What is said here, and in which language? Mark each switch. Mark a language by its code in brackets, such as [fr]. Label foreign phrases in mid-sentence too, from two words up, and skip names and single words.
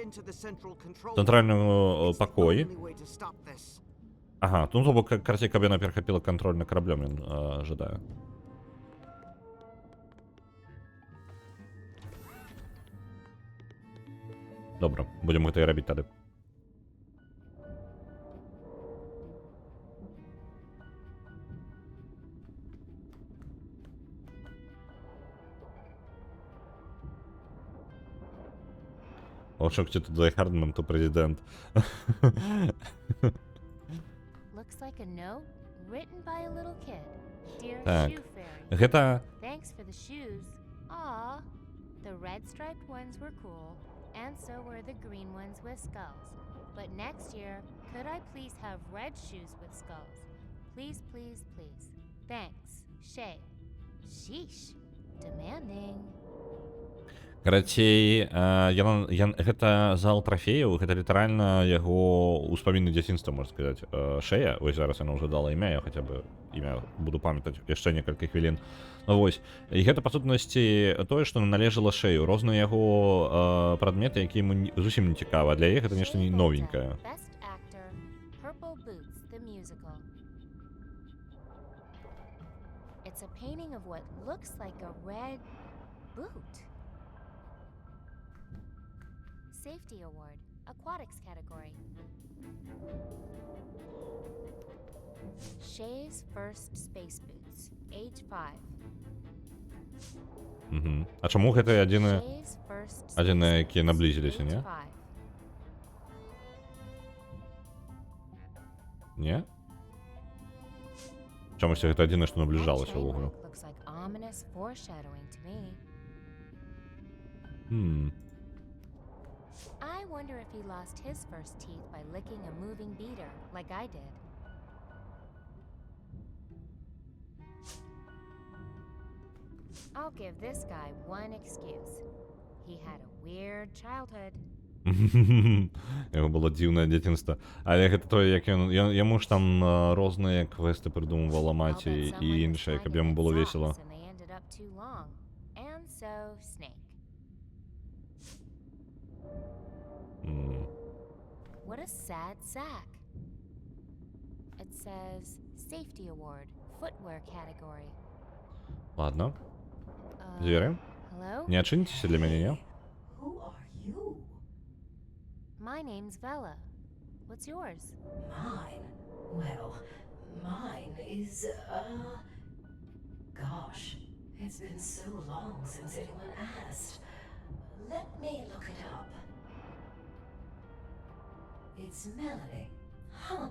[be] Цэнтральны пакой. Ага, ну то бок, карацей, каб яна перахапіла кантроль над караблём, ён жадае. Добра, будзем гэта і рабіць тады. [uk] Вовчок, чи то Дай Хардман, то президент. [en] Looks like a note written by a little kid. Dear [be] Так. [en] Shoe Fairy. [be] Гэта [en] Thanks for the shoes. Aw, the red striped ones were cool, and so were the green ones with skulls. But next year, could I please have red shoes with skulls? Please, please, please. Thanks, Shay. Sheesh, demanding. [be] карацей, гэта зал трафеяў, гэта літаральна яго ўспаміны дзяцінства, можна сказаць. Шэя, вось зараз яна ўжо дала імя, я хаця бы імя буду памятаць яшчэ некалькі хвілін. Вось. І гэта, па сутнасці, тое, што належала Шэю. Розныя яго прадметы, якія яму зусім не цікава. Для яе гэта нешта новенькае. [en] Best actor, Purple Boots, the musical. It's a painting of what looks like a red boot. Safety Award, Aquatics category. Shay's first space boots, age 5. [be] А чаму гэта адзіныя, [en] Shay's first [be] адзіныя, [en] space [be] якія [en] boots, [be] наблізіліся, [en] age [be] не? [en] 5. [be] Не? Чамусь гэта адзінае, што [en] That [be] набліжалася [en] train [be] ўвогуле. [en] wreck looks like ominous foreshadowing to me. I wonder if he lost his first teeth by licking a moving beater, like I did. I'll give this guy one excuse. He had a weird childhood. [be] Яго было дзіўнае дзяцінства. Але гэта тое, як ён яму ж там розныя квесты прыдумваў [en] I'll [be] ламаць [en] bet [be] і [en] someone was [be] іншае, [en] trying [be] каб [en] to [be] яму [en] get [be] было [en] socks [be] весела. [en] and they ended up too long. And so, Snake. What a sad sack. It says Safety Award, Footwear category. [ru] Ладно, звери. [en] Hello? [be] Не адчыніцеся для мяне, не? [en] Who are you? My name's Vela. What's yours? Mine? Well, mine is, gosh, it's been so long since anyone asked. Let me look it up. It's Melanie. Huh,